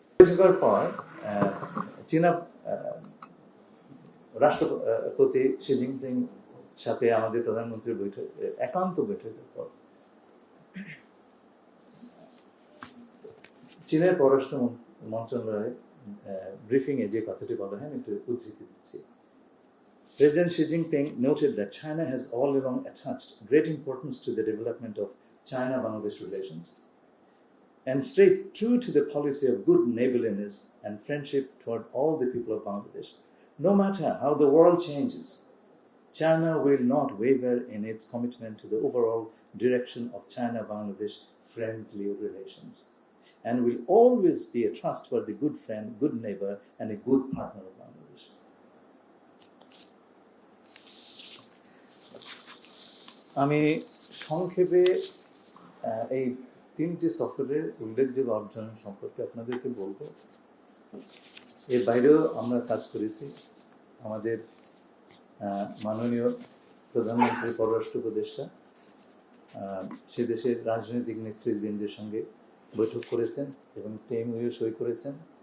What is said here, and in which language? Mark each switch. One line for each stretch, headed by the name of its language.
Bangla: বৈঠকের পর চীনা রাষ্ট্রপতি শি জিনপিং সাথে আমাদের প্রধানমন্ত্রীর বৈঠক, একান্ত বৈঠকের পর চীনের পররাষ্ট্র মন্ত্রণালয়ের ব্রিফিংয়ে যে কথাটি বলা হয়, আমি একটু উদ্ধৃতি দিচ্ছি।
English: President Xi Jinping noted that China has all along attached great importance to the development of China-Bangladesh relations and stayed true to the policy of good neighborliness and friendship toward all the people of Bangladesh. No matter how the world changes, China will not waver in its commitment to the overall direction of China-Bangladesh friendly relations and will always be a trustworthy good friend, good neighbor, and a good partner of Bangladesh.
Bangla: আমি সংক্ষেপে এই তিনটি সফরের উল্লেখযোগ্য অর্জন সম্পর্কে আপনাদেরকে বলবো। এর বাইরেও আমরা কাজ করেছি। আমাদের মাননীয় প্রধানমন্ত্রী পররাষ্ট্র উপদেষ্টা সে দেশের রাজনৈতিক নেতৃবৃন্দের সঙ্গে বৈঠক করেছেন এবং টেমইউ সই করেছেন।